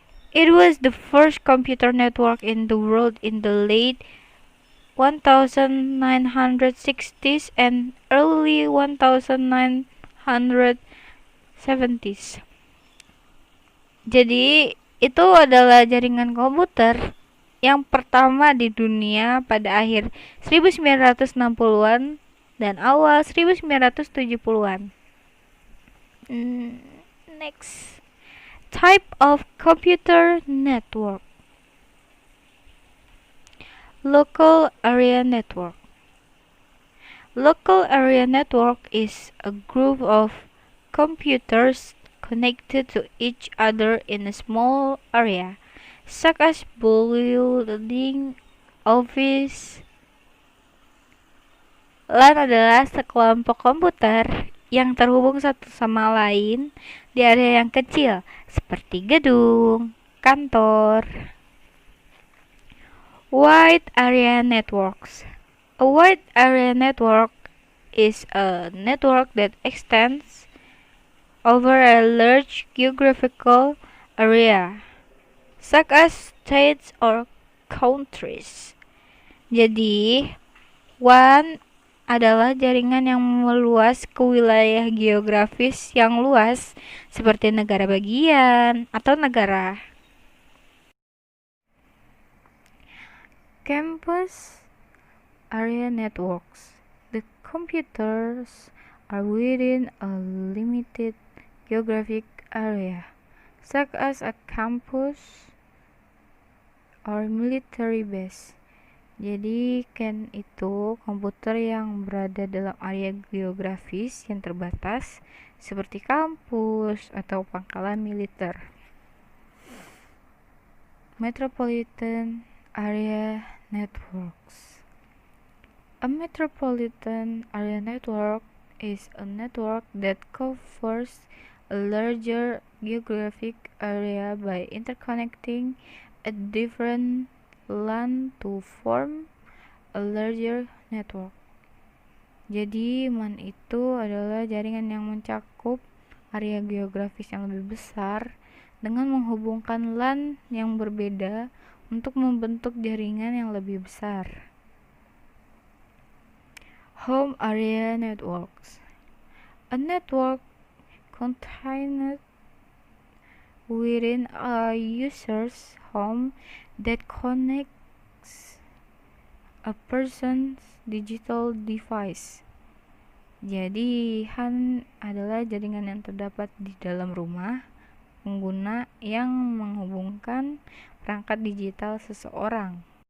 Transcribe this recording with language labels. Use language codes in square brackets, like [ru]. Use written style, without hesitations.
[en] It was the first computer network in the world in the late 1960s and early 1970s. [id] Jadi, itu adalah jaringan komputer yang pertama di dunia pada akhir 1960-an dan awal 1970-an. [en] Next. Type of computer network. Local area network. Local area network is a group of computers connected to each other in a small area, such as building, office. [id] LAN adalah sekelompok komputer yang terhubung satu sama lain di area yang kecil, seperti gedung, kantor. [en] Wide area networks. A wide area network is a network that extends over a large geographical area, such as states or countries. [id] Jadi, WAN adalah jaringan yang meluas ke wilayah geografis yang luas seperti negara bagian atau negara. [en] Campus area networks. The computers are within a limited geographic area, such as a campus or military base. [id] Jadi CAN itu komputer yang berada dalam area geografis yang terbatas seperti kampus atau pangkalan militer. [en] Metropolitan area networks. A metropolitan area network is a network that covers a larger geographic area by interconnecting a different LAN to form a larger network. [id] Jadi, MAN itu adalah jaringan yang mencakup area geografis yang lebih besar dengan menghubungkan LAN yang berbeda untuk membentuk jaringan yang lebih besar. [en] Home area networks. A network contained within a user's home that connects a person's digital device. [id] Jadi, HAN adalah jaringan yang terdapat di dalam rumah pengguna yang menghubungkan perangkat digital seseorang.